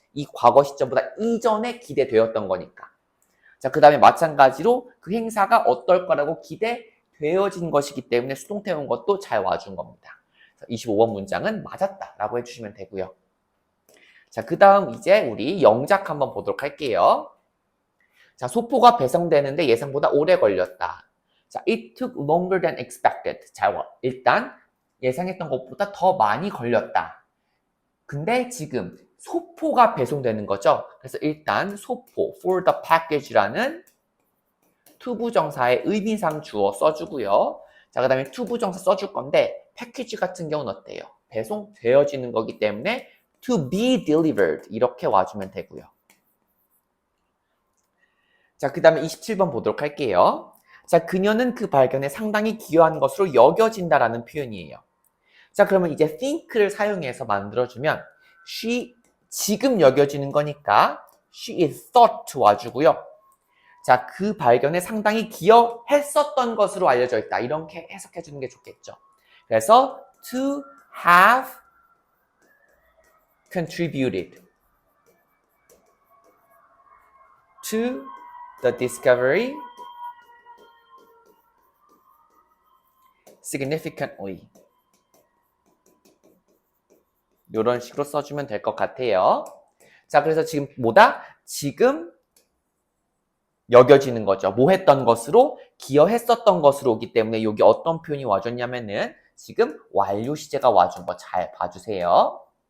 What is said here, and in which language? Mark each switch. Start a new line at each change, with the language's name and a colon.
Korean: 이 과거 시점보다 이전에 기대되었던 거니까. 자, 그 다음에 마찬가지로 그 행사가 어떨 거라고 기대되어진 것이기 때문에 수동태 온 것도 잘 와준 겁니다. 25번 문장은 맞았다라고 해주시면 되고요. 자, 그 다음 이제 우리 영작 한번 보도록 할게요. 자, 소포가 배송되는데 예상보다 오래 걸렸다. 자,
English: it took longer than expected.
Korean: 자, 일단 예상했던 것보다 더 많이 걸렸다. 근데 지금 소포가 배송되는 거죠. 그래서 일단 소포,
English: for the package
Korean: 라는 투부정사의 의미상 주어 써주고요. 자, 그 다음에 투부정사 써줄 건데 패키지 같은 경우는 어때요? 배송되어지는 거기 때문에
English: to be delivered
Korean: 이렇게 와주면 되고요. 자, 그 다음에 27번 보도록 할게요. 자, 그녀는 그 발견에 상당히 기여한 것으로 여겨진다라는 표현이에요. 자, 그러면 이제 think를 사용해서 만들어주면 she 지금 여겨지는 거니까
English: she is thought
Korean: 와주고요. 자, 그 발견에 상당히 기여했었던 것으로 알려져 있다. 이렇게 해석해 주는 게 좋겠죠.
English: 그래서 to have contributed to the discovery significantly.
Korean: 이런 식으로 써주면 될 것 같아요. 자, 그래서 지금 뭐다? 지금 여겨지는 거죠. 뭐 했던 것으로? 기여했었던 것으로 오기 때문에 여기 어떤 표현이 와줬냐면은 지금 완료 시제가 와준 거 잘 봐주세요.